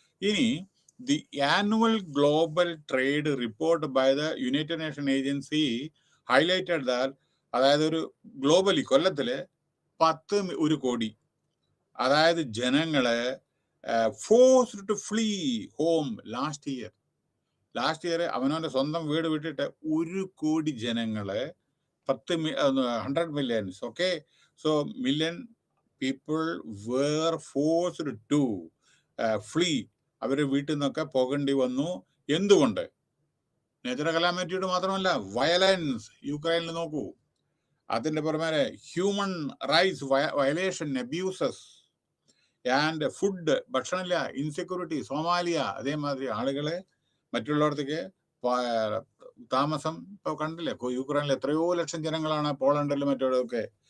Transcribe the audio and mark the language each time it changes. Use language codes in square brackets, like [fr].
[en] ഇനി the annual global trade report by the United Nations agency highlighted that, [ml] അതായത് ഒരു globally കൊല്ലത്തില് 1 കോടി അതായത് ജനങ്ങളെ [en] forced to flee home last year. [ml] അവനവന്റെ സ്വന്തം വീട് വിട്ടിട്ട് 1 കോടി ജനങ്ങളെ [en] 100 millions, okay? So million people were forced to flee. [ml] അവര് വീട്ടിൽ നിന്നൊക്കെ പോകേണ്ടി വന്നു. എന്തുകൊണ്ട്? നേച്ചറൽ കലാമിറ്റിയുടെ മാത്രമല്ല, വയലൻസ്. യുക്രൈനിൽ നോക്കൂ. [en] അതിന്റെ പുറമെ human rights violation, abuses and food, [ml] ഭക്ഷണമില്ല, [en] Insecurity. [ml] Somalia അതേമാതിരി ആളുകളെ മറ്റുള്ളവർക്ക് താമസം ഇപ്പൊ കണ്ടില്ലേ, യുക്രൈനിൽ എത്രയോ ലക്ഷം ജനങ്ങളാണ്, പോളണ്ടിലും മറ്റൊക്കെ.